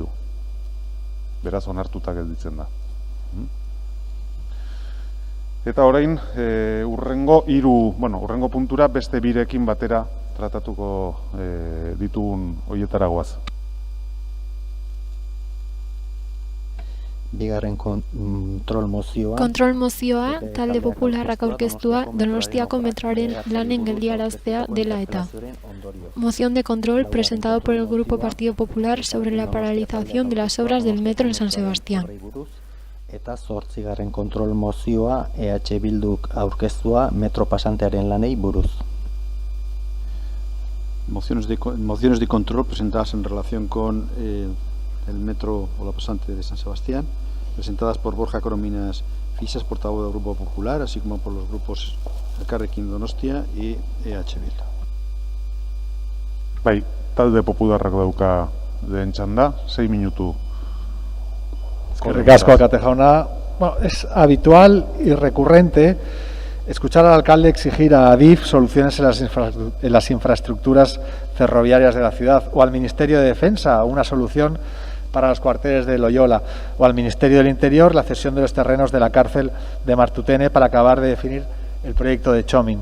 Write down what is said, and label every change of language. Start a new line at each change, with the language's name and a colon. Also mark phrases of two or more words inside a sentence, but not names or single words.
Basque: Beraz, onartuta gelditzen da. Eta orain, urrengo puntura beste birekin batera tratatuko ditugun horietaragoaz. Bigarren kontrol mozioa. Kontrol mozioa, talde popularrak aurkeztua, Donostiako metroaren lanen geldiaraztea dela eta.
Spanish: Moción de control presentado por el Grupo Partido Popular sobre la paralización de las obras del metro en San Sebastián.
Basque: Eta 8. kontrol mozioa EH Bilduk aurkeztua metro pasantearen lanei buruz.
Spanish: Mociones de control presentadas en relación con el metro o la pasante de San Sebastián, presentadas por Borja Corominas Fixas, portavoz del Grupo Popular, así como por los grupos Elkarrekin Donostia y EH Bildu.
Basque: Bai, talde popularrak dauka lehen txanda, 6 minutu. Eskerrik asko, alkate jauna.
Spanish: Bueno, es habitual y recurrente escuchar al alcalde exigir a Adif soluciones en las infraestructuras ferroviarias de la ciudad, o al Ministerio de Defensa una solución para los cuarteles de Loyola, o al Ministerio del Interior la cesión de los terrenos de la cárcel de Martutene para acabar de definir el proyecto de Chomin.